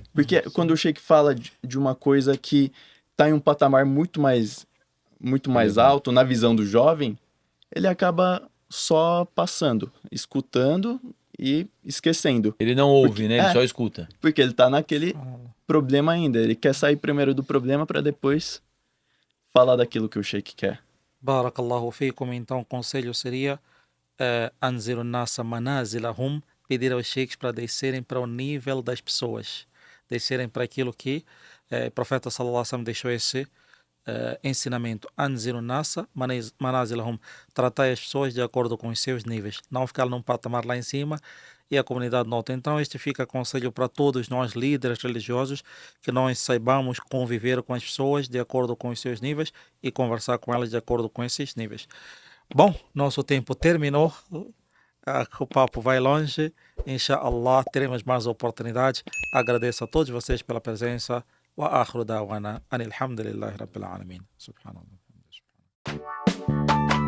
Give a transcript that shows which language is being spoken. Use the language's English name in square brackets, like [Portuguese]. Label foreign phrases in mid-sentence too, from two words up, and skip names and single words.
[Portuguese] Porque quando o Sheik fala de uma coisa que tá em um patamar muito mais alto na visão do jovem, ele acaba só passando, escutando e esquecendo. Ele não ouve, Porque- né? Ele só escuta. Porque ele tá naquele problema ainda. Ele quer sair primeiro do problema para depois falar daquilo que o Sheik quer. [Arabic] بارك الله فيكم. [Portuguese] Então, o conselho seria [Arabic] أنزلوا الناس منازلهم, [Portuguese] pedir aos sheiks para descerem para o nível das pessoas, descerem para aquilo que o profeta [Arabic] صلى الله عليه وسلم [Portuguese] deixou esse ensinamento. [Arabic] أنزلوا الناس منازلهم, [Portuguese] tratar as pessoas de acordo com os seus níveis, não ficar num patamar lá em cima e a comunidade nota. Então este fica conselho para todos nós líderes religiosos, que nós saibamos conviver com as pessoas de acordo com os seus níveis e conversar com elas de acordo com esses níveis. Bom, nosso tempo terminou. O papo vai longe. Inshallah, teremos mais oportunidades. Agradeço a todos vocês pela presença. [Arabic] وآخر دعوانا أن الحمد لله رب العالمين. Subhanallah.